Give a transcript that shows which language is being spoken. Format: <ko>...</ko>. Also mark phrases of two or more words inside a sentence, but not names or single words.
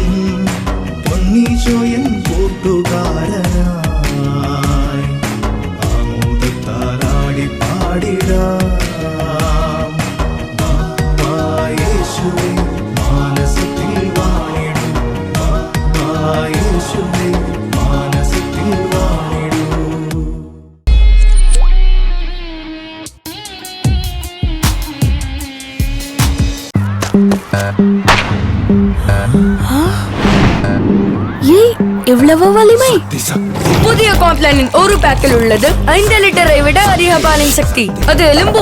<ml>പൊന്നീശോ എൻ കൂട്ടുകാരനായി ആമോദത്താലാടി പാടിടാം. യേശുവേ മാനസത്തിൽ വാണിടും, യേശുവേ മാനസത്തിൽ വാണിടും.</ml> <ta>இவ்வளவு வலிமை! புதிய காம்ப்ளானின் ஒரு பேக்கில் உள்ளது 5 லிட்டரை விட அதிக பாலின் சக்தி.</ta>